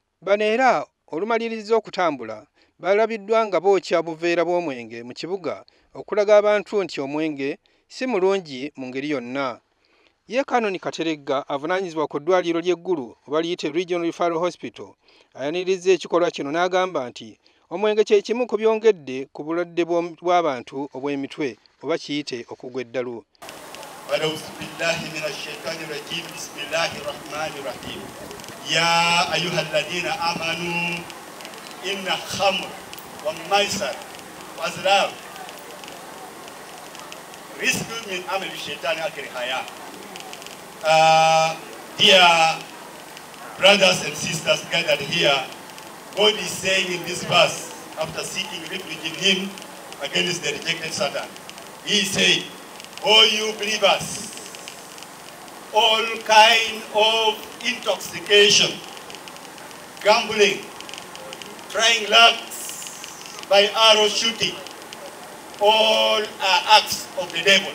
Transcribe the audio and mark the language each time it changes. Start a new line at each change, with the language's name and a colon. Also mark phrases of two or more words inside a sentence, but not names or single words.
Ganda: Bano era olumaliriza okutambula balabiddwa nga bookya buveera bw'omwenge mu kibuga okulaga abantu nti omwenge si mulungi mu ngeri yonna. Ye Kanoni Kateregga avunaanyizibwa ku ddwaliro ly'eggulu oba liyite
English: Regional Referral Hospital
Ganda: ayaniriza ekikolwa kino n'agamba nti omwenge kye kimu ku byongedde ku bulwadde bw'abantu obw'emitwe oba kiyite okugwa eddalu.
Arabic: يا أيها الذين آمنوا إن الخمر والميسر والأزلام رزق من عمل الشيطان الرجيم.
English: Dear brothers and sisters gathered here, God is saying in this verse, after seeking refuge in Him against the rejected Satan, He said, "O you believers, all kind of intoxication, gambling, trying lucks by arrow shooting, all are acts of the devil."